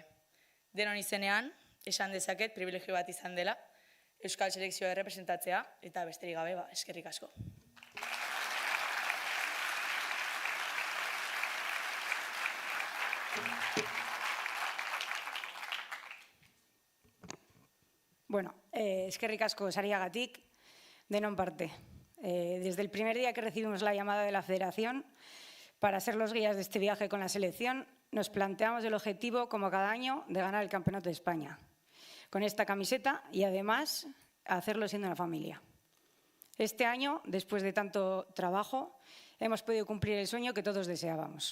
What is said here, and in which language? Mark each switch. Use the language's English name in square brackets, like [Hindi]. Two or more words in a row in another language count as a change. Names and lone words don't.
[Basque] Denon izenean, esan dezaket, privilegio bat izan dela, Euskal Selekzioa errepresentatzea, eta besterik gabe, eskerrik asko. Bueno, eskerrik asko sariagatik, denon parte. [Spanish] Desde el primer día que recibimos la llamada de la Federación para ser los guías de este viaje con la selección, nos planteamos el objetivo, como cada año, de ganar el Campeonato de España, con esta camiseta y además hacerlo siendo una familia. Este año, después de tanto trabajo, hemos podido cumplir el sueño que todos deseábamos.